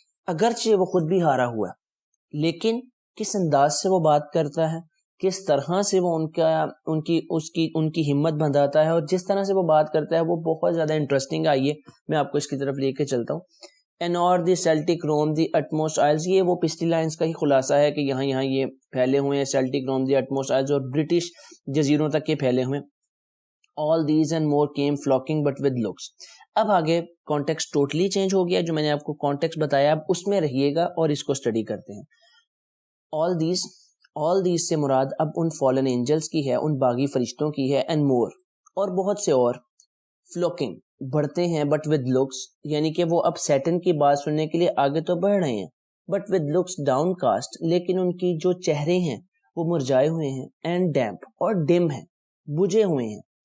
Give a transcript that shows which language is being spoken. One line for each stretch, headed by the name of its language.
Urdu: اگرچہ وہ خود بھی ہارا ہوا ہے، لیکن کس انداز سے وہ بات کرتا ہے، کس طرح سے وہ ان کی ہمت بندھاتا ہے، اور جس طرح سے وہ بات کرتا ہے وہ بہت زیادہ انٹرسٹنگ۔ آئیے میں آپ کو اس کی طرف لے کے چلتا ہوں۔ اینڈ اور
English: The Celtic roam the utmost isles.
Urdu: یہ وہ پچھلی لائنس کا ہی خلاصہ ہے کہ یہاں یہ پھیلے ہوئے ہیں سیلٹک روم دی اٹموسٹ آئلز اور برٹش جزیروں تک یہ پھیلے ہوئے ہیں.
English: All these and more came flocking but with looks.
Urdu: اب آگے کانٹیکسٹ ٹوٹلی چینج ہو گیا. جو میں نے آپ کو کانٹیکسٹ بتایا اب اس میں رہیے گا اور اس کو اسٹڈی کرتے ہیں.
English: all these
Urdu: سے مراد اب ان فالن اینجلس کی ہے, ان باغی فرشتوں کی ہے,
English: and more
Urdu: اور بہت سے اور. flocking بڑھتے ہیں
English: but with looks,
Urdu: یعنی کہ وہ اب سیٹن کی بات سننے کے لیے آگے تو بڑھ رہے ہیں
English: but with looks downcast,
Urdu: لیکن ان کی جو چہرے ہیں وہ مرجائے ہوئے ہیں,
English: and damp
Urdu: اور ڈم ہیں, بجھے ہوئے ہیں.